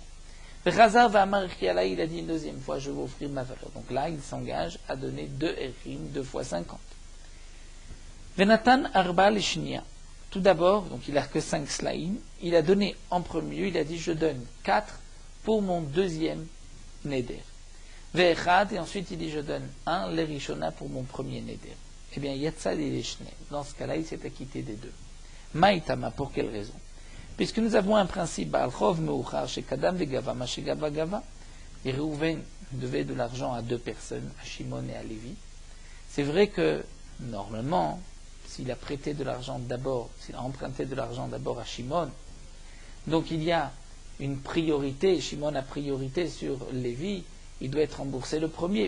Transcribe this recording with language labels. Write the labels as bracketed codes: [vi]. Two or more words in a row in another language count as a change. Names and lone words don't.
[he] וחזר ואמר ערכי עלי, [fr] il a dit une deuxième fois je veux offrir ma valeur. Donc là, il s'engage à donner 2 Erkim, 2 fois 50. [he] ונתן ארבע לשנייה. [fr] Tout d'abord, donc il n'a que 5 slaim, il a donné en premier lieu, il a dit je donne 4 pour mon deuxième neder. Ve'echad, et ensuite il dit je donne 1 l'erishona pour mon premier neder. Eh bien, [he] יצא ידי שניהם. [fr] Dans ce cas-là, il s'est acquitté des deux. Maïtama, pour quelle raison? Puisque nous avons un principe, [he] בעל חוב מאוחר שקדם וגבה מה שגבה גבה. [fr] Et Reuven devait de l'argent à 2 personnes, à Shimon et à Lévi. C'est vrai que, normalement, s'il a prêté de l'argent d'abord, s'il a emprunté de l'argent d'abord à Shimon, donc il y a une priorité, Shimon a priorité sur Lévi, il doit être remboursé le premier.